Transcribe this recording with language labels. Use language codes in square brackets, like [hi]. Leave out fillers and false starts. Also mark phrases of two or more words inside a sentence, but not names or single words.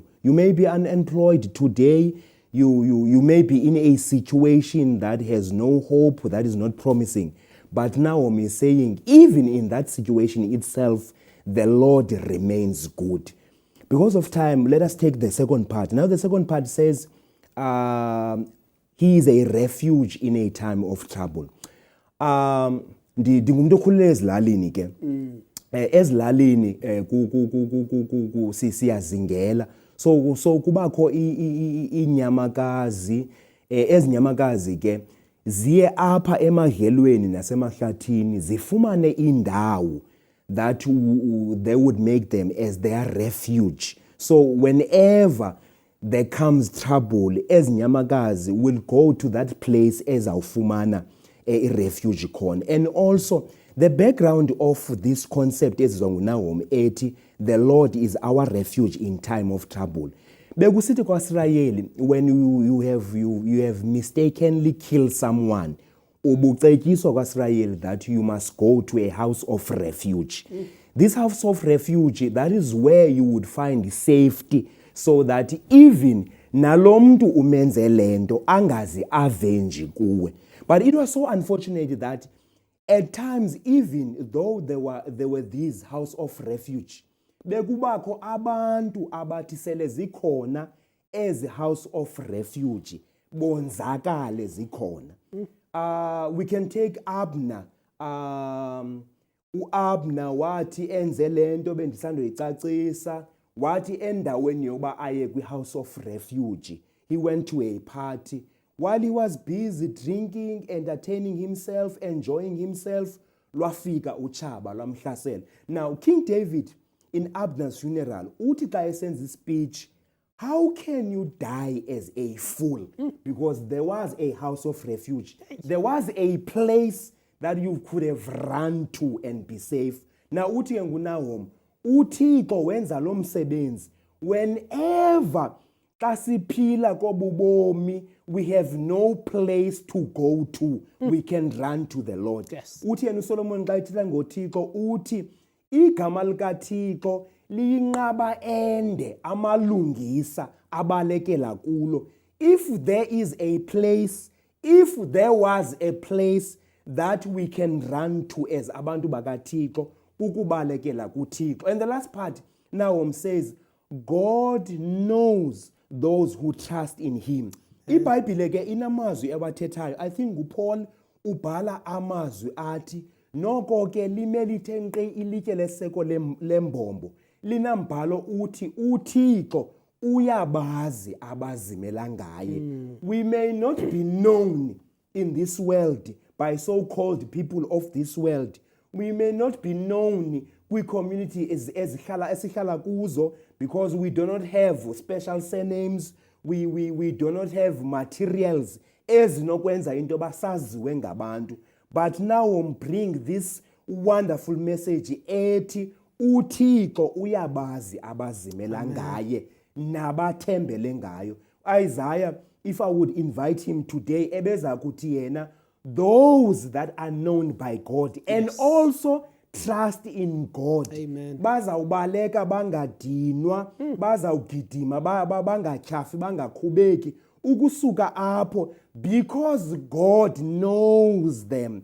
[en] You may be unemployed today. You may be in a situation that has no hope, that is not promising. But Nahum is saying, even in that situation itself, the Lord remains good. Because of time, let us take the second part. Now the second part says, he is a refuge in a time of trouble. [xh] Ndingumuntu okhulele ezilalini ke. Ezilalini siyazingela. So kubakho inyamakazi, ezinyamakazi ke ziye apha emadlelweni nasemahlathini zifumane indawo [en] that they would make them as their refuge. So whenever there comes trouble, ezinyamakazi will go to that place ezawufumana a refuge khona. And also the background of this concept is Nahum 80, the Lord is our refuge in time of trouble. [xh] Bekusithi kwaSirayeli, [en] when you have mistakenly killed someone, [xh] ubucetyiswa kwaSirayeli [en] that you must go to a house of refuge. This house of refuge, that is where you would find safety, so that even [xh] nalomntu umenze lento angazi [en] avenge kuwe. But it was so unfortunate that At times, even though there were these house of refuge, [xh] bekubakho abantu abathi sele zikhona ezi [en] house of refuge [xh] bonzakale zikhona. [en] We can take Abner. [xh] UAbner wathi enze lento bendisandoyicacisa, wathi endaweni yoba aye kwi- [en] house of refuge, he went to a party. While he was busy drinking, entertaining himself, enjoying himself, [xh] lwafika utshaba lwamhlasela. [en] Now, King David, in Abner's funeral, [xh] uthi xa esenza [en] speech, how can you die as a fool? Because there was a house of refuge. There was a place that you could have run to and be safe. Now, [xh] uthi nguNahum, uThixo wenza lo msebenzi. Whenever xa siphila kobubomi, [en] we have no place to go to. We can run to the Lord. Yes. [xh] Uthi yena uSolomon xa ethetha ngoThixo uthi igama likaThixo liyinqaba ende amalungisa abalekela kulo. [en] If there is a place, if there was a place that we can run to as [xh] abantu bakaThixo, ukubalekela kuThixo. [en] And the last part, Nahum says, God knows those who trust in him. [xh] IBhayibhile ke inamazwi ewathethayo. [en] I think [xh] uPaul ubhala amazwi athi noko ke limelithe nkqi ilitye leseko lembombo. Linambhalo uthi uThixo uyabazi abazimela ngaye. [en] We may not be known in this world by so-called people of this world. We may not be known kwi-community [xh] esihlala kuzo [en] because we do not have special surnames. We do not have materials [xh] ezinokwenza into basaziwe ngabantu. [en] But now bring this wonderful message [xh] ethi uThixo uyabazi abazimela ngaye nabathembele ngayo. [en] Isaiah, if I would invite him today, [xh] ebeza kuthi yena, [en] those that are known by God and also trust in God. Amen. [xh] Bazawubaleka bangadinwa, bazawugidima bangatyhafi bangakhubeki ukusuka apho [en] because God knows them.